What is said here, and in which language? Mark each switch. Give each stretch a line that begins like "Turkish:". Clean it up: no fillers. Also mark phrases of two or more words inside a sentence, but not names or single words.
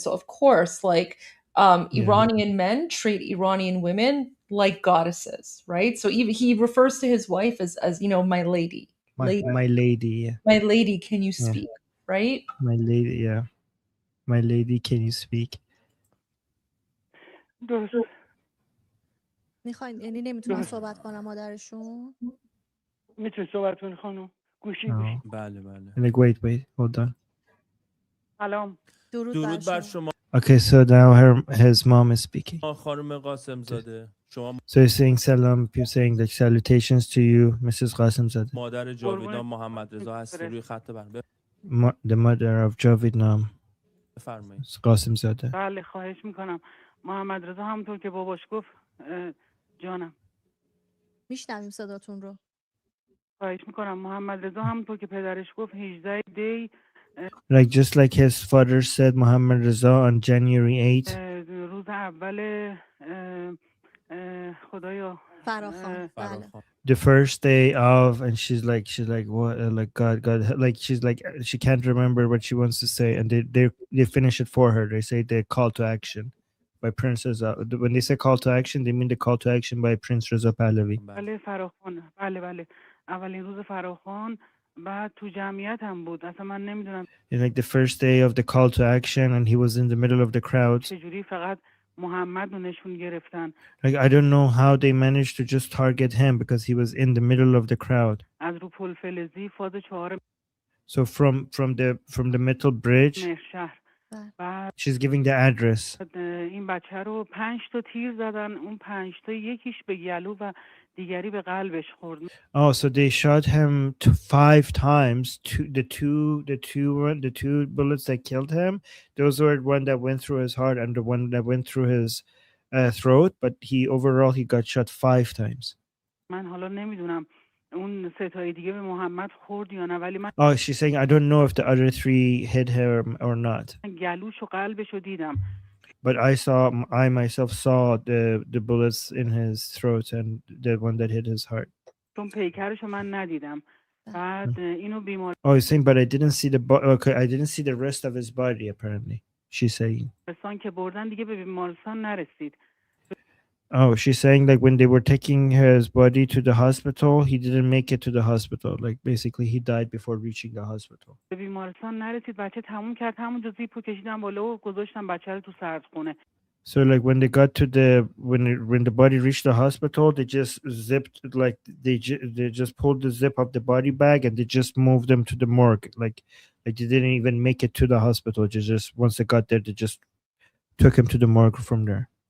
English: So of course, like Iranian men treat Iranian women like goddesses, right? So even he refers to his wife as you know, my lady. My lady, yeah. My lady, can you Yeah. speak? Right? My lady, yeah. My lady, can you speak?
Persian: درست. میخواین یعنی نمیتونن صحبت کنن مادرشون؟ میتونی صحبت کنی خانم؟ گوشی
English: No.
Persian: گوشی. بله بله.
English: Like wait, hold on.
Persian: سلام. درود بر شما.
English: Okay, so now his mom is speaking.
Persian: خانم قاسم زاده شما
English: So he's saying salam, you're saying like salutations to you, Mrs. Qasimzadeh,
Persian: مادر جاویدان محمد رضا هستی روی خط بند.
English: the mother of Javidnam
Persian: بفرمایید.
English: Qasimzadeh.
Persian: بله خواهش میکنم. محمد رضا همونطور که باباش گفت جانم. میشنویم صداتون رو. خواهش میکنم. محمد رضا همونطور که پدرش گفت 18 دی
English: Like just like his father said, Muhammad Reza on January 8th.
Persian: روز اول خدایا فراخوان. بله.
English: The first day of, and she's like what, like God, like she's like she can't remember what she wants to say, and they finish it for her. They say the call to action by Prince Reza. When they say call to action, they mean the call to action by Prince Reza Pahlavi.
Persian: بله فراخوان. بله اولین روز فراخوان بعد تو جمعیت هم بود. اصلا من نمیدونم
English: And like the first day of the call to action, and he was in the middle of the crowd.
Persian: چجوری فقط محمد رو نشون گرفتن.
English: Like I don't know how they managed to just target him because he was in the middle of the crowd.
Persian: از رو پل فلزی فاز 4
English: So from the metal bridge,
Persian: مهرشهر. بعد
English: she's giving the address.
Persian: این بچه رو 5 تا تیر زدن. اون 5 تا یکیش به گلو و دیگری به قلبش خورد.
English: Oh, so they shot him 5 times. The two bullets that killed him, those were one that went through his heart and the one that went through his throat. But he got shot 5 times.
Persian: من حالا نمیدونم اون سه تای دیگه به محمد خورد یا نه ولی من
English: Oh, she's saying I don't know if the other 3 hit him or not.
Persian: گلوش و قلبش رو دیدم.
English: But I myself saw the bullets in his throat and the one that hit his heart.
Persian: چون پیکرش رو من ندیدم. بعد اینو بیمار
English: Oh, he's saying, but I didn't see I didn't see the rest of his body. Apparently, she's saying.
Persian: بیمارستان که بردن دیگه به بیمارستان نرسید.
English: Oh, she's saying like when they were taking his body to the hospital, he didn't make it to the hospital. Like basically, he died before reaching the hospital.
Persian: به بیمارستان نرسید. بچه تموم کرد. همونجا زیپو کشیدن بالا و گذاشتن بچه رو تو سردخونه.
English: So like when they got to when the body reached the hospital, they just zipped like they just pulled the zip of the body bag and they just moved them to the morgue. Like they didn't even make it to the hospital. Just once they got there, they just took him to the morgue from there.